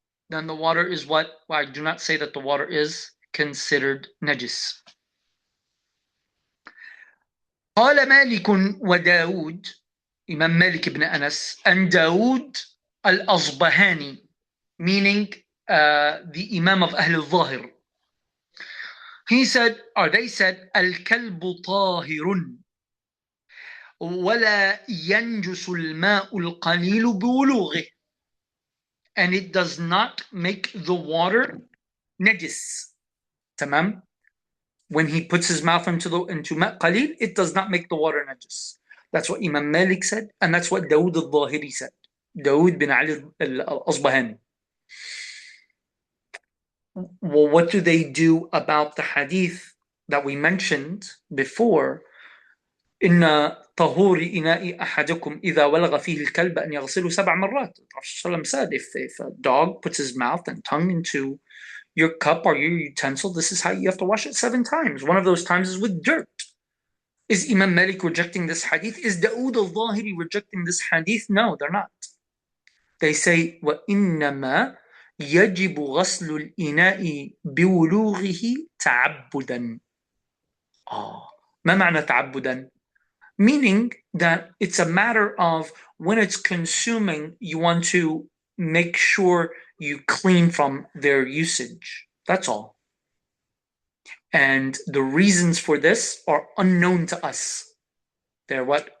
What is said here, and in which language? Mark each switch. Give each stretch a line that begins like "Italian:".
English: Then the water is what? Well, I do not say that the water is considered najis.
Arabic: قال مالك وداود
English: Imam Malik ibn Anas and Dawood al-Asbahani, meaning the Imam of Ahl al-Zahir. He said, or they said,
Arabic: الكلب طاهر ولا ينجس الماء القليل بولوغه.
English: And it does not make the water najis. Tamam? When he puts his mouth into ma' qalil, it does not make the water najis. That's what Imam Malik said, and that's what Dawood al-Zahiri said. Dawood bin Ali al-Asbahani. Well, what do they do about the hadith that we mentioned before?
Arabic: إن طهور إناء أحدكم إذا ولغ فيه الكلب أن يغسله 7 مرات.
English: The Prophet said, if a dog puts his mouth and tongue into your cup or your utensil, this is how you have to wash it 7 times. One of those times is with dirt. Is Imam Malik rejecting this hadith? Is Dawood al-Zahiri rejecting this hadith? No, they're not. They say,
Arabic: وَإِنَّمَا يَجِبُ غَسْلُ الْإِنَاءِ بِوُلُوغِهِ تَعَبُّدًا. ما معنى تعبدا?
English: Meaning that it's a matter of when it's consuming, you want to make sure you clean from their usage. That's all. And the reasons for this are unknown to us. They're what?